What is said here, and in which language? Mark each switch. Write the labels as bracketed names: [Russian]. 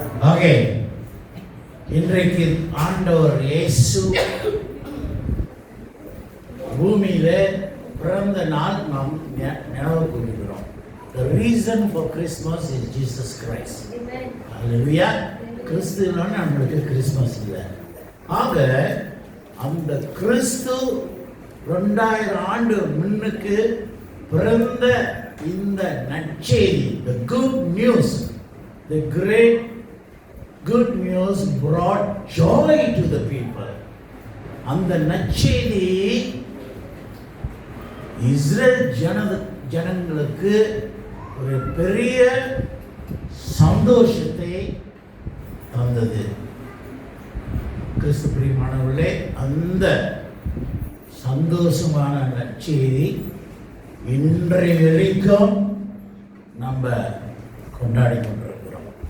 [Tamil] Okay, இன்றைக்கு ஆண்டவர் இயேசு பூமியில பிறந்த நாள் நாம் நினைவு கூறுகிறோம். [English] The reason for Christmas is Jesus Christ. Amen. Hallelujah. [Tamil] கிறிஸ்துவனா நம்மளுக்கு கிறிஸ்மஸ் இல்லை. ஆக அந்த கிறிஸ்து 2000 ஆண்டு முன்னுக்கு பிறந்த இந்த நற்செய்தி, [English] the good news, the great good news brought joy to the people. [Tamil] அந்த நற்செய்தி இஸ்ரேல் ஜனங்களுக்கு ஒரு பெரிய சந்தோஷத்தை தந்தது. கிறிஸ்து பிரியமானவர்களே, அந்த சந்தோஷமான நற்செய்தி இன்றைய வரைக்கும் நம்ம கொண்டாடி கொண்டிருக்கிறோம்.